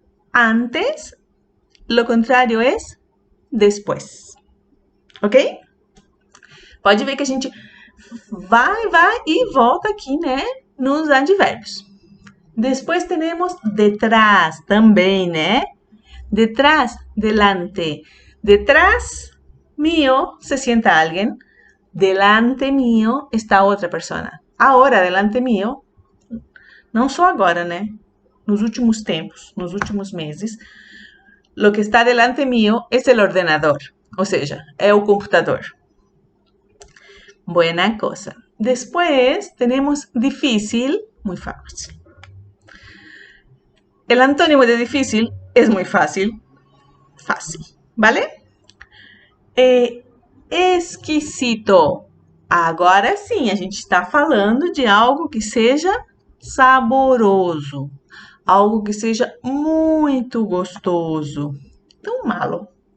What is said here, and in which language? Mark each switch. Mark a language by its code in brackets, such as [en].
[pt] Antes, lo contrário é depois. Ok? Pode ver que a gente vai e volta aqui, né? Nos advérbios. Depois temos detrás também, né? [es] Detrás, delante. Detrás mío se sienta alguien. Delante mío está outra persona. Agora, delante mío, [pt] não só agora, né? Nos últimos tempos, nos últimos meses, [es] lo que está delante mío es el ordenador, [pt] ou seja, é o computador. [es] Buena cosa. Después tenemos difícil, muy fácil. El antónimo de difícil es muy fácil, fácil, ¿vale? Exquisito. [pt] Agora sim, a gente está falando de algo que seja saboroso, algo que seja muito gostoso. Então, malo.